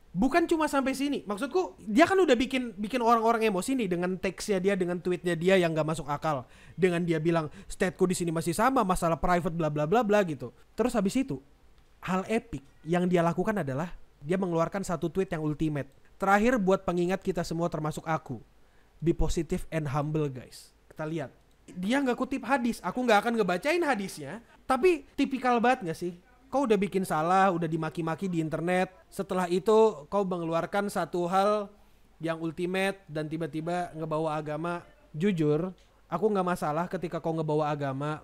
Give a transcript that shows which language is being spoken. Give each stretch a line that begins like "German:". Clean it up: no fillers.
Indonesian: Bukan cuma sampai sini. Maksudku dia kan udah bikin orang-orang emosi nih dengan teksnya dia, dengan tweetnya dia yang gak masuk akal. Dengan dia bilang stateku di sini masih sama, masalah private bla bla bla bla gitu. Terus habis itu hal epic yang dia lakukan adalah dia mengeluarkan satu tweet yang ultimate. Terakhir buat pengingat kita semua termasuk aku.
English: Be positive and humble guys.
Indonesian: Kita lihat. Dia gak kutip hadis. Aku gak akan ngebacain hadisnya. Tapi tipikal banget gak sih? Kau udah bikin salah, udah dimaki-maki di internet. Setelah itu kau mengeluarkan satu hal yang ultimate dan tiba-tiba ngebawa agama. Jujur, aku nggak masalah ketika kau ngebawa agama.